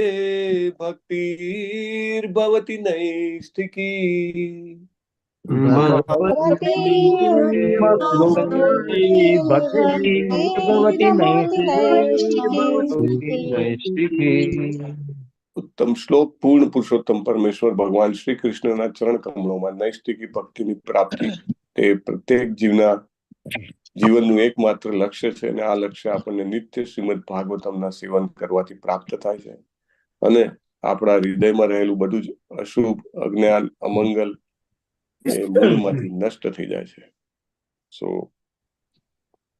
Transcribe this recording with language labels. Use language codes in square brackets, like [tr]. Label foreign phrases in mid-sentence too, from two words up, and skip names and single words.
[sa] भक्तिर्भवति नैष्ठिकी उत्तम श्लोक पूर्ण पुरुषोत्तम परमेश्वर भगवान श्री [gu] કૃષ્ણના ચરણ કમળોમાં નૈષ્ઠિકી ભક્તિની પ્રાપ્તિ તે પ્રત્યેક જીવનનું એકમાત્ર લક્ષ્ય છે અને આ લક્ષ્ય આપણને નિત્ય શ્રીમદ ભાગવતમના સેવન કરવાથી પ્રાપ્ત થાય છે અને આપણા હૃદયમાં રહેલું બધું જ અશુભ અજ્ઞાન અમંગલ એ મૂળમાંથી નષ્ટ થઈ જાય છે.